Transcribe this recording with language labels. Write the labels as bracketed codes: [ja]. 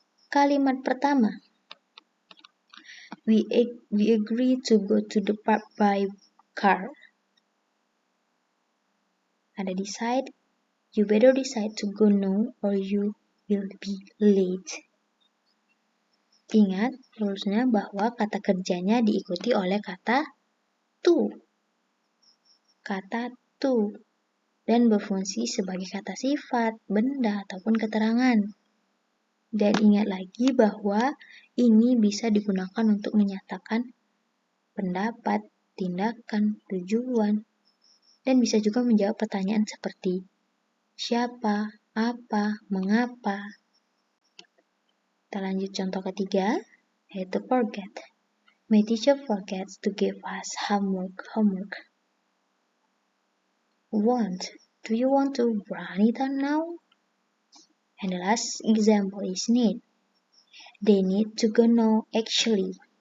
[id] Kalimat pertama. [en] We agree to go to the park by car. [id] Ada [en] decide. You better decide to go now or you will be late. [id] Ingat rulusnya bahwa kata kerjanya diikuti oleh kata to. Kata to. Dan berfungsi sebagai kata sifat, benda, ataupun keterangan. Dan ingat lagi bahwa ini bisa digunakan untuk menyatakan pendapat, tindakan, tujuan, dan bisa juga menjawab pertanyaan seperti siapa, apa, mengapa. Kita lanjut contoh ketiga, yaitu forget. [en] My teacher forgets to give us homework. Want. Do you want to run it on now? And the last example is need. They need to go now actually.